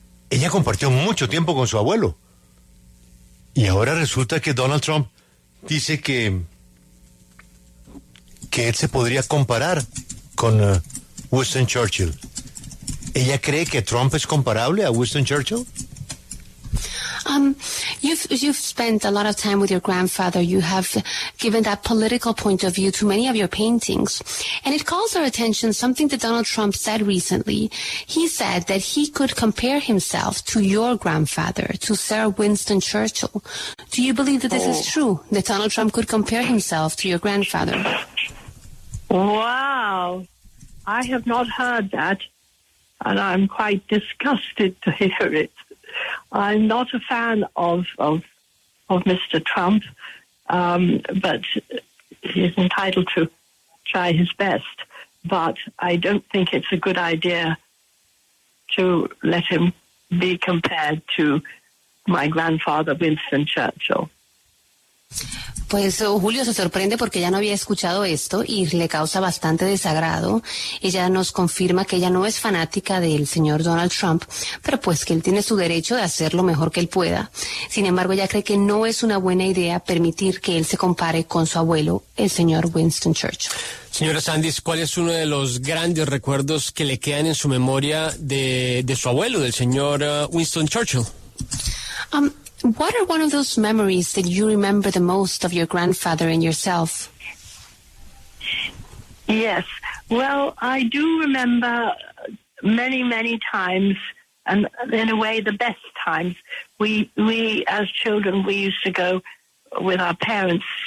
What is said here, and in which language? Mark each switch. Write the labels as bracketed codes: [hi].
[es] Ella compartió mucho tiempo con su abuelo. Y ahora resulta que Donald Trump dice que él se podría comparar con Winston Churchill. ¿Ella cree que Trump es comparable a Winston Churchill? [en] You've spent a lot of time with your grandfather. You have given that political point of view to many of your paintings. And it calls our attention something that Donald Trump said recently. He said that he could compare himself to your grandfather, to Sir Winston Churchill. Do you believe that this is true, that Donald Trump could compare himself to your grandfather? Wow. I have not heard that, and I'm quite disgusted to hear it. I'm not a fan of Mr. Trump, but he's entitled to try his best. But I don't think it's a good idea to let him be compared to my grandfather, Winston Churchill. [es] Pues Julio se sorprende porque ella no había escuchado esto y le causa bastante desagrado. Ella nos confirma que ella no es fanática del señor Donald Trump, pero pues que él tiene su derecho de hacer lo mejor que él pueda. Sin embargo, ella cree que no es una buena idea permitir que él se compare con su abuelo, el señor Winston Churchill. Señora Sandys, ¿cuál es uno de los grandes recuerdos que le quedan en su memoria de su abuelo, del señor Winston Churchill? [en] What are one of those memories that you remember the most of your grandfather and yourself? Yes. Well, I do remember many, many times, and in a way the best times. We as children, we used to go with our parents.